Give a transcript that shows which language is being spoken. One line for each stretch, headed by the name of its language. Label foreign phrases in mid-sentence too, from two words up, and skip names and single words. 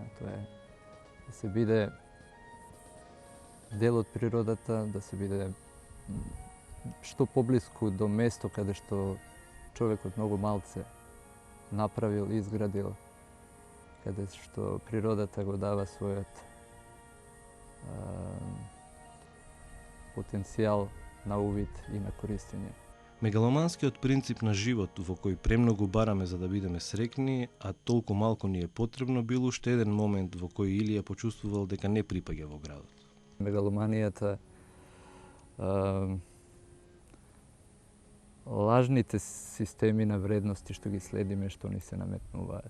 Macedonian: To je da se bide del od prirodata, da se bide što poblisku do mesto kada što čovjek od mnogo malce napravil, izgradil, kada što prirodata go dava svoj potencijal na uvid i na koristenje. Мегаломанскиот принцип на живот во кој премногу бараме за да бидеме срекни, а толку малку ни е потребно, бил уште еден момент во кој Илија почувствувал дека не припаѓа во градот. Мегаломанијата, лажните системи на вредности што ги следиме, што ни се наметнуваат.